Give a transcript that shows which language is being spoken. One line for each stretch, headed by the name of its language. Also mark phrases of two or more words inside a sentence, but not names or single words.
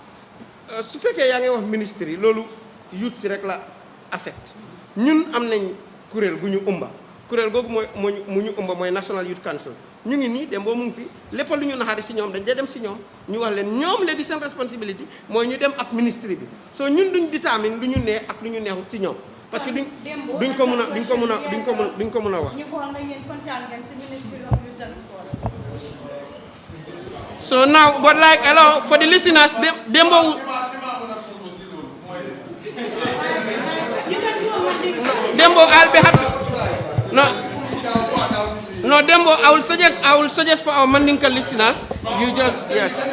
Wolof: su fekkee yaa ngi wax ministre yi loolu youth si rek la affect ñun am nañ kuréel gu ñu umba kuréel googu mooy mu ñu umba mooy National Youth Council ñu ngi nii dem boo mu ngi fi lépp lu ñu naxaari si ñoom dañ dee dem si ñoom ñu wax leen ñoom léegi seen responsibility mooy ñu dem ak ministre bi soo ñun duñ détermine lu ñu neex ak lu ñu neexut si ñoom parce que duñ ko mun a wax ñu xool nga yéen kontaan ngeen si Ministry of Youth and Sport.
English: so now but like hello for the listeners Dembo I'll be happy. No, Dembo, I will suggest for our Mandinka listeners, you just, yes.